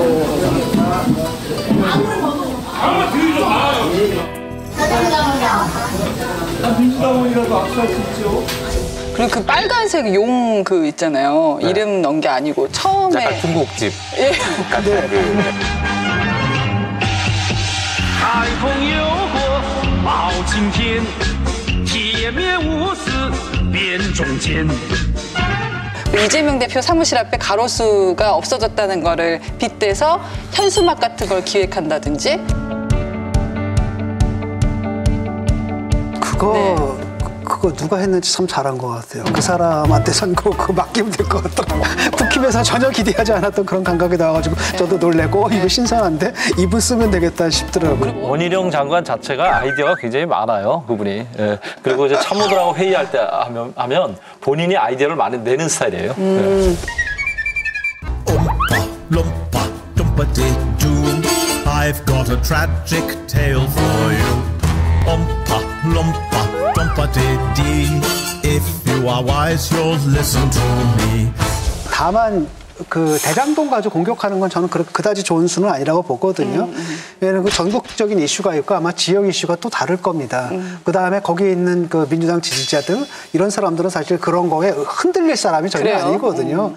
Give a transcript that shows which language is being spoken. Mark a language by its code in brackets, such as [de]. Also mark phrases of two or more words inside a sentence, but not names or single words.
[ko] 아무나 들이지 마요. 민주당원이라도 악수할 수 있죠. 그리고 그 빨간색 용 그 있잖아요. 네. 이름 넣은 게 아니고 처음에 약간 중국집 예. 같은 그. [zh] 开封有火报青天，铁面无私辨忠奸。 [ko] 이재명 대표 사무실 앞에 가로수가 없어졌다는 거를 빗대서 현수막 같은 걸 기획한다든지. 그거 누가 했는지 참 잘한 것 같아요. 그 사람한테선 그거 맡기면 될 것 같더라고요. 국힘에서 전혀 기대하지 않았던 그런 감각이 나와가지고 저도 놀래고 이거 신선한데 이분 쓰면 되겠다 싶더라고요. 원희룡 장관 자체가 아이디어가 굉장히 많아요, 그분이. 예. 그리고 이제 참모들하고 회의할 때 하면 본인이 아이디어를 많이 내는 스타일이에요. 예. [en] I've got a tragic tale for you. If you are wise, you'll listen to me. [ko] 다만 그 대장동 가지고 공격하는 건 저는 그다지 좋은 수는 아니라고 보거든요. 왜냐하면 그 전국적인 이슈가 있고 아마 지역 이슈가 또 다를 겁니다. 그다음에 거기에 있는 그 민주당 지지자 등 이런 사람들은 사실 그런 거에 흔들릴 사람이 전혀 그래요? 아니거든요.